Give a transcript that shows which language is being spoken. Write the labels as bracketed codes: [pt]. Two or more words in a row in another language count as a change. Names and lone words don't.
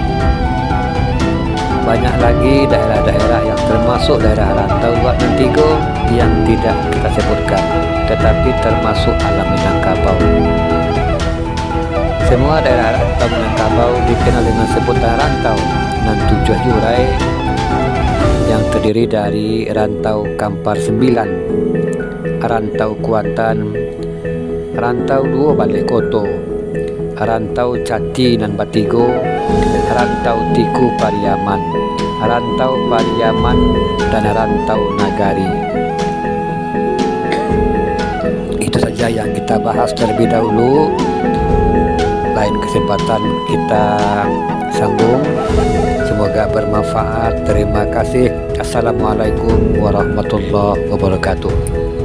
[id] Banyak lagi daerah-daerah yang termasuk daerah rantau Luha Nantigo yang tidak kita sebutkan, tetapi termasuk alam Minangkabau. Semua daerah rantau Minangkabau dikenal dengan sebutan rantau dengan 7 jurai yang terdiri dari rantau Kampar 9, rantau Kuantan, rantau Duo Balik Koto, rantau Cati nan Batigo, rantau Tiku Pariaman, rantau Pariaman, dan rantau Nagari. Itu saja yang kita bahas terlebih dahulu. Lain kesempatan kita sambung. Semoga bermanfaat. Terima kasih. [ar] السلام عليكم ورحمة الله وبركاته.